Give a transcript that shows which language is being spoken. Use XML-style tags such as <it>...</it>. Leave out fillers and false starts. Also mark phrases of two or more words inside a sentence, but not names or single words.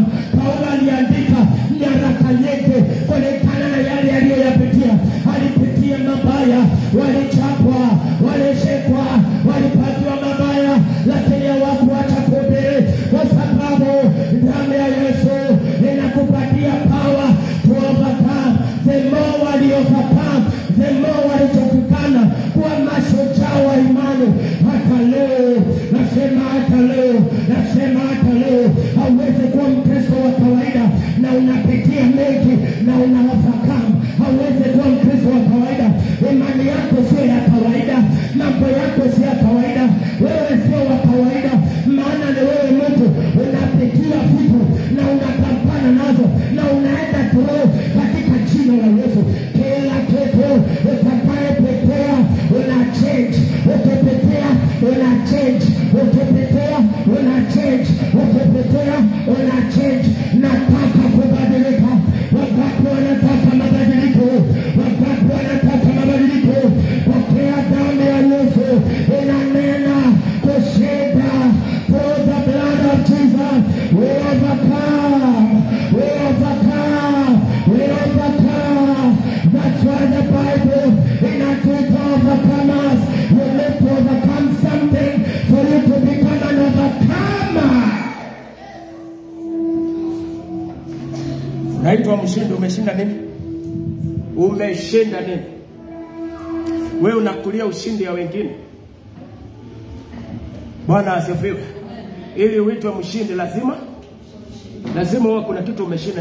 <sw>Paulo aliandika nyaraka nyingi kulingana na yale aliyoyapitia. Alipitia mabaya, walichapwa, walishekwa, walipatiwa mabaya, lakini hawakuacha kuhubiri, kwa sababu damu ya Yesu inakupatia</sw> <en>power to overcome. The more</en> <sw>waliovercome,</sw> <en>the more</en> <sw>walichokutana kuwa mashujaa wa imani. Hata leo nasema, hata leo nasema, hata leo hauwezi kuwa Mkristo wa kawaida na unapitia mengi na una overcome. Hauwezi kuwa Mkristo wa kawaida, imani yako sio ya kawaida, mambo yako sio ya kawaida, wewe sio wa kawaida. Maana ni wewe mtu unapitia vitu na unapambana nazo na unaenda through katika jina la Yesu. Kila kitu utakayepitia una change, ukipitia una change, ukipitia una change, ukipitia una change. Nataka kubadilika. Wakati wanataka mabadiliko, wakati wanataka mabadiliko, pokea damu ya Yesu inanena kushinda.</sw> <en>For the blood of Jesus we overcome, we overcome, we overcome. That's why the Bible inatuita overcomers. You need to overcome something for you to become an overcomer.</en> <sw>Unaitwa mshindi. Umeshinda nini? Umeshinda nini? Wewe unakulia ushindi ya wengine. Bwana asifiwe. Ili uitwe mshindi lazima uwe kuna kitu umeshinda.</sw>